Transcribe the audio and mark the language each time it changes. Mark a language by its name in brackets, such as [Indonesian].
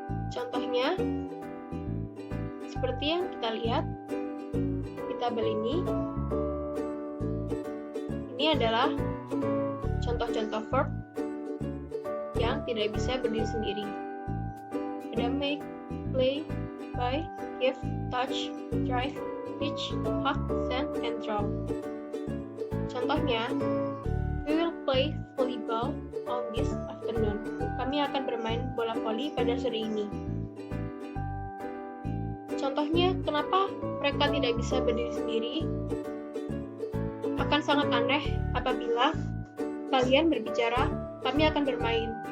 [Indonesian] Contohnya, seperti yang kita lihat di tabel ini adalah contoh-contoh verb yang tidak bisa berdiri sendiri. Ada make, play, buy, give, touch, drive, teach, hug, send, and draw. [English] Contohnya, we will play volleyball on this afternoon. [Indonesian] Kami akan bermain bola voli pada sore ini. Contohnya, kenapa mereka tidak bisa berdiri sendiri? Akan sangat aneh apabila kalian berbicara, kami akan bermain.